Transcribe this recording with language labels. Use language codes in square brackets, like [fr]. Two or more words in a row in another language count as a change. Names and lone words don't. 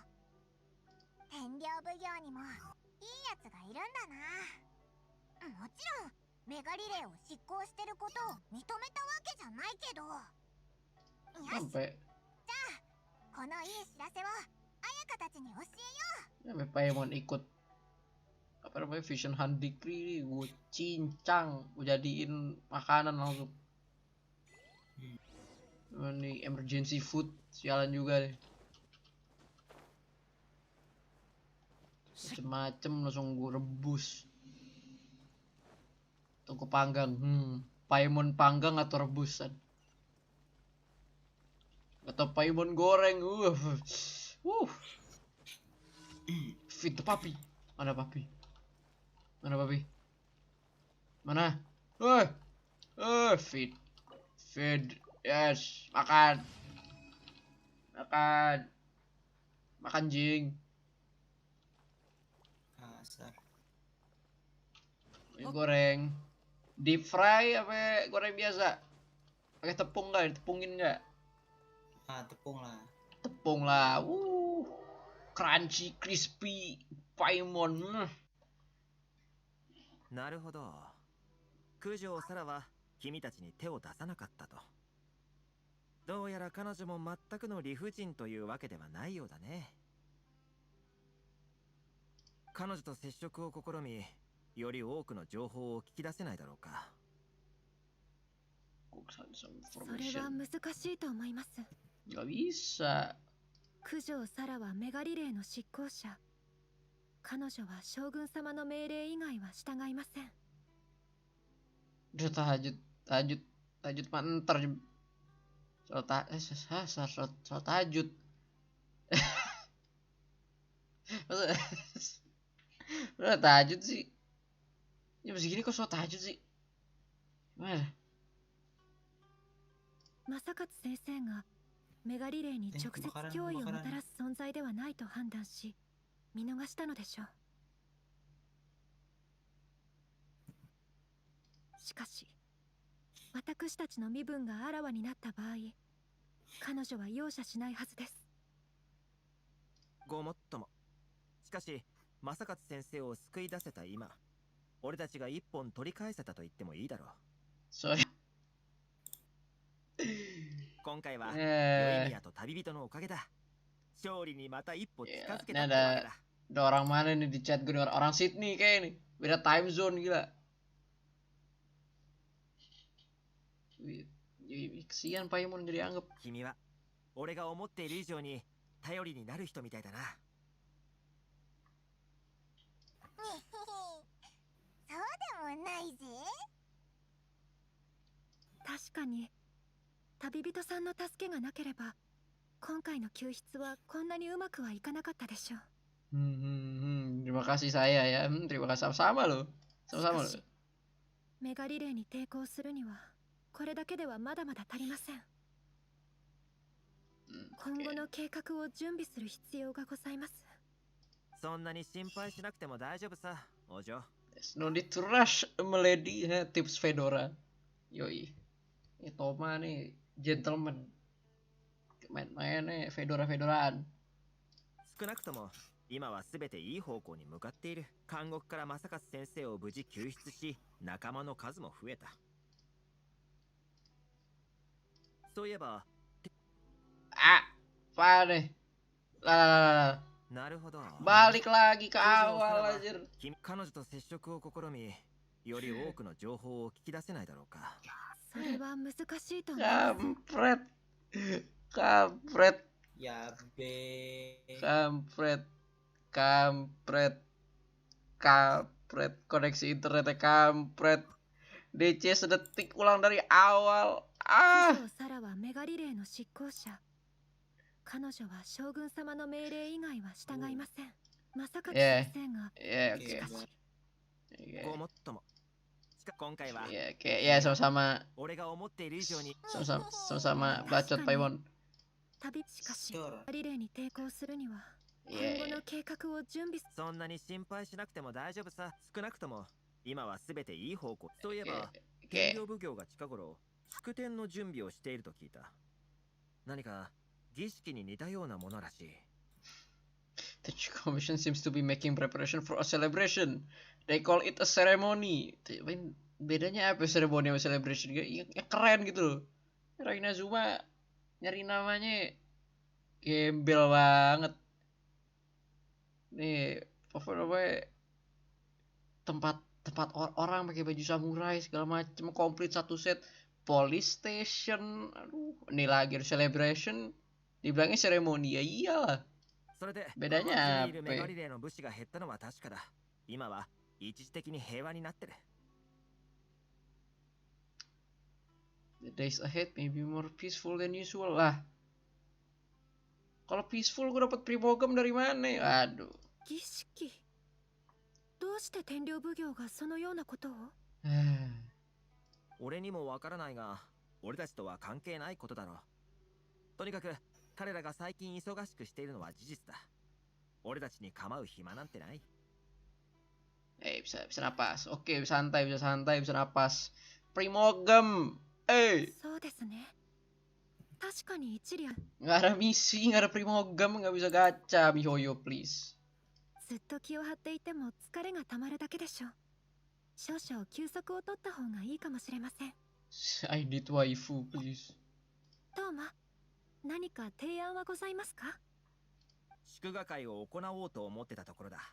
[ja] 天領奉行にもいいやつがいるんだな。もちろんメガリレーを執行してることを認めたわけじゃないけど。よし、じゃあこのいい知らせを彩香たちに教えよう。 [id] Sampai Paimon ikut apa namanya Vision Hunt Decree, gue cincang, gue jadiin makanan langsung. Ini [en] emergency food, [id] sialan juga deh. Macem-macem langsung gue rebus. Tunggu panggang, Paimon panggang atau rebusan? Atau Paimon goreng, [en] Feed the puppy. [id] Mana papi? Mana papi? Mana? [en] Feed. Feed. Yes. Makan. [id] Makan. Makan jing. Asar. Goreng. [en] Deep fry [id] apa goreng biasa? Pakai tepung nggak? Tepungin nggak? Tepung lah. Tepung lah. [en] Crunchy, crispy, [id] Paimon. [ja] なるほど。九条サラは君たちに手を出さなかったと。どうやら彼女も全くの理不尽というわけではないようだね。彼女と接触を試み、より多くの情報を聞き出せないだろうか。それは難しいと思います。 [id] Gak bisa. [ja] 九条サラはメガリレーの執行者。彼女は将軍様の命令以外は従いません。 [id] Udah tahajud mah ntar soal tahajud. Udah tahajud sih. Ya masih gini kok soal tahajud sih. Gimana? [ja] 正勝先生がメガリレーに直接脅威をもたらす存在ではないと判断し、見逃したのでしょう。しかし、私たちの身分があらわになった場合、彼女は容赦しないはずです。ごもっとも。しかし、正勝先生を救い出せた今、俺たちが一本取り返せたと言ってもいいだろう。それ今回は、ヨイミヤと旅人のおかげだ。勝利にまた一歩近づけたってわけだ。 [id] Ada orang mana nih di chat gue, orang Sydney kayak nih, beda [en] time zone [id] gila. Kesian Paimon jadi anggap. [ja] 君は俺が思っている以上に頼りになる人みたいだな。そうでもないぜ。確かに、旅人さんの助けがなければ、今回の救出はこんなにうまくはいかなかったでしょう。 [id] Terima kasih saya ya. Terima kasih sama-sama loh. Sama-sama loh. [ja] メガリレーに抵抗するにはこれだけではまだまだ足りません。今後の計画を準備する必要がございます。そんなに心配しなくても大丈夫さ、お嬢。 [en] There's no need to rush, milady. Tips Fedora. [id] Yoi. Ini Toma nih, gentleman. Main-main nih, Fedora-Fedoraan. [ja] 少なくとも今は全ていい方向に向かっている。監獄から正勝先生を無事救出し、仲間の数も増えた。そういえば、 [id] apa nih? Lah. [ja] なるほど。 [id] Balik lagi ke awal anjir. [ja] 彼女と接触を試み、より多くの情報を聞き出せないだろうか。それは難しいと思います。 [id] Kampret. Ya be. Kampret. kampret. Kampret, koneksi internetnya kampret. DC sedetik ulang dari awal. [ja] サラはメガリレーの執行者。彼女は将軍様の命令以外は従いません。正勝先生が。 [id] Oke. [ja] ごもっとも。今回は [id] Ya sama-sama [ja] 俺が思っている以上に [id] sama-sama bacot Paimon. [ja] しかしリレーに抵抗するには今後の計画を準備。そんなに心配しなくても大丈夫さ。少なくとも今はすべていい方向。そういえば天領奉行が近頃祝典の準備をしていると聞いた。何か儀式に似たようなものらしい。 [en] The commission seems to be making preparation for a celebration. They call it a ceremony. [id] Bedanya apa ceremony sama celebration? Ya keren gitu loh. Inazuma nyari namanya gembel banget. Nih, apa namanya? Tempat orang pakai baju samurai segala macam, komplit satu set. [en] Police station. [id] Aduh, ini lagi celebration. Dibilangnya ceremony. Ya iyalah. Bedanya apa? [en] The days ahead may be more peaceful than usual lah. [id] Kalau peaceful gue dapat primogem dari mana? Aduh. [ja] どうして天領奉行がそのようなことを？俺にもわからないが、俺たちとは関係ないことだろう。とにかく彼らが最近忙しくしているのは事実だ。俺たちに構う暇なんてない。 [id] bisa napas. Oke, santai, bisa napas. Primogem. [ja] そうですね。確かに一理。 [id] Nggak ada misi, nggak ada primogem, nggak bisa gacha, [en] Mihoyo please. [ja] ずっと気を張っていても疲れがたまるだけでしょう。少々休息を取った方がいいかもしれません。 [en] I need waifu please. [ja] トーマ、何か提案はございますか？祝賀会を行おうと思ってたところだ。